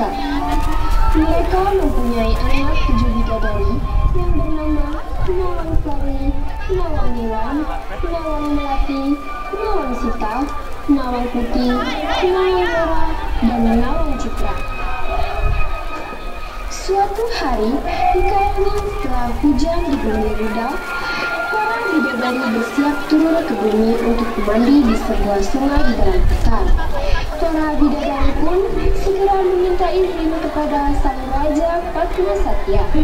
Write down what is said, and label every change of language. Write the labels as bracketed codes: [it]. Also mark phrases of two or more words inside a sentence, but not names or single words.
[id] Mereka mempunyai anak 7 bidadari yang bernama Nawang Sari, Nawang Nilam, Nawang Melati, Nawang Sita, Nawang Putih, Nawang Merah, dan Nawang Citra. Suatu hari, di kayangan setelah hujan di bumi Buddha, para bidadari bersiap turun ke bumi untuk mandi di sebuah sungai di dalam hutan. Para bidadari pun segera meminta izin kepada sang Raja Padmasatya.